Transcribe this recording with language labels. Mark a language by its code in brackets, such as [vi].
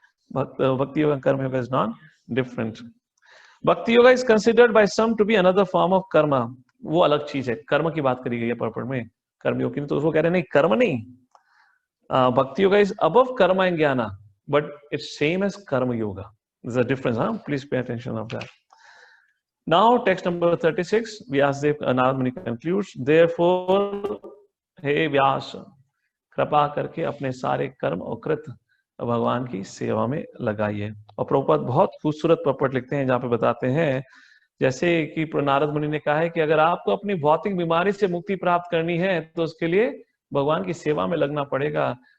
[en] Bhakti yoga karma yoga is not different. Bhakti yoga is considered by some to be another form of karma, [hi] वो अलग चीज है। कर्म की बात करी गई है पर्पट में, कर्म योग की, तो वो कह रहे हैं नहीं कर्म नहीं, भक्ति yoga [en] is above karma and jnana, but it's same as karma yoga. There's a difference, huh? Please pay attention of that. Now, text number 36, Vyasadeva Narad Muni concludes, therefore, [hi] हे व्यास, कृपा करके अपने सारे कर्म और कृत भगवान की सेवा में लगाइए। और प्रभुपाद बहुत खूबसूरत पपट लिखते हैं जहाँ पे बताते हैं, जैसे कि नारद मुनि ने कहा है कि अगर आपको अपनी भौतिक बीमारी से मुक्ति प्राप्त करनी है तो उसके लिए भगवान की सेवा में लगना पड़ेगा।